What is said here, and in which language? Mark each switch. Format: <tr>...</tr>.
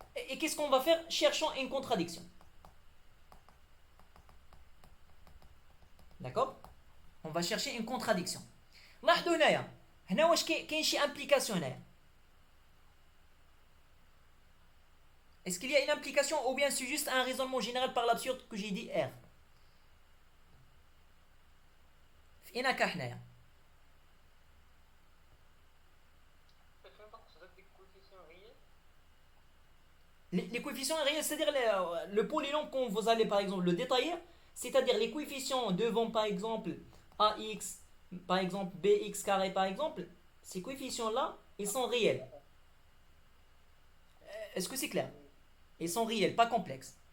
<fr>Et qu'est-ce qu'on va faire? Cherchons une contradiction. D'accord? On va chercher une contradiction.</fr> <ar>لاحظوا هنا واش كاين شي implication هنايا.</ar> <fr>Est-ce qu'il y a une implication ou bien c'est juste un raisonnement général par l'absurde que j'ai dit R?</fr> <ar>فين كا حنايا؟ فين تقصد ديك الكوفيسيون ريال؟</ar> <fr>Les coefficients réels, c'est-à-dire le polynôme quand vous allez par exemple le détailler, c'est-à-dire les coefficients devant par exemple AX, par exemple BX carré par exemple, ces coefficients-là, ils sont réels. Est-ce que c'est clair? Ils sont réels, pas complexes.</fr>